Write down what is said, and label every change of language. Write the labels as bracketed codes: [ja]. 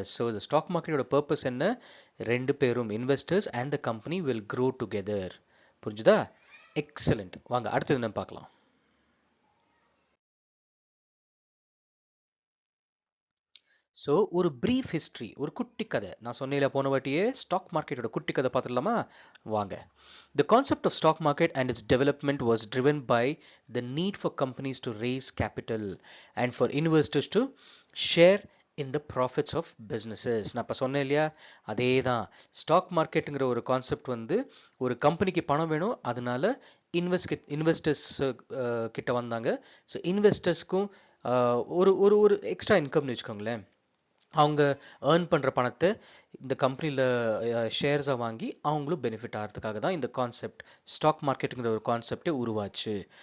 [ta] So இந்த stock மார்க்கெட்டோட purpose என்ன? ரெண்டு பேரும், [en] Investors and the company will grow together. [ta] புரிஞ்சுதா? எக்ஸலண்ட். வாங்க அடுத்தது என்ன பார்க்கலாம். ஸோ ஒரு ப்ரீஃப் ஹிஸ்ட்ரி, ஒரு குட்டி கதை. நான் சொன்னேன் போன வாட்டியே ஸ்டாக் மார்க்கெட்டோட குட்டி கதை பார்த்துடலாமா? வாங்க. [en] The concept of stock market and its development was driven by the need for companies to raise capital and for investors to share in the profits of businesses. [ta] நான் இப்போ சொன்னேன் இல்லையா, அதே தான். ஸ்டாக் மார்க்கெட்டுங்கிற ஒரு கான்செப்ட் ஒரு கம்பெனிக்கு பணம் வேணும், அதனால இன்வெஸ்டர்ஸ் கிட்ட வந்தாங்க. ஸோ இன்வெஸ்டர்ஸ்க்கும் ஒரு ஒரு ஒரு எக்ஸ்ட்ரா இன்கம்னு வச்சுக்கோங்களேன். அவங்க ஏர்ன் பண்ணுற பணத்தை இந்த கம்பெனியில் ஷேர்ஸை வாங்கி அவங்களும் பெனிஃபிட் ஆகிறதுக்காக தான் இந்த கான்செப்ட், ஸ்டாக் மார்க்கெட்டுங்கிற ஒரு கான்செப்டே உருவாச்சு.